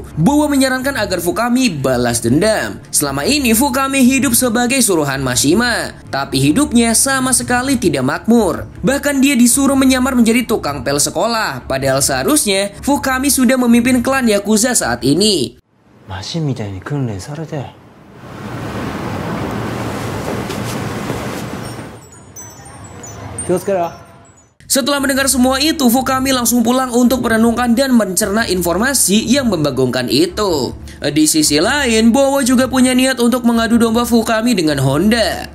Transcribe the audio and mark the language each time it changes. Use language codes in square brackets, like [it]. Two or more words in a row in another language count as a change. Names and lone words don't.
[id] Bowo menyarankan agar Fukami balas dendam. Selama ini Fukami hidup sebagai suruhan Mashima, tapi hidupnya sama sekali tidak makmur. Bahkan dia disuruh menyamar menjadi tukang pel sekolah, padahal seharusnya Fukami sudah memimpin klan Yakuza saat ini. [ja] Mashima みたいに訓練されて [id] Setelah mendengar semua itu, Fukami langsung pulang untuk merenungkan dan mencerna informasi yang membagongkan itu. Di sisi lain, Bowo juga punya niat untuk mengadu domba Fukami dengan Honda.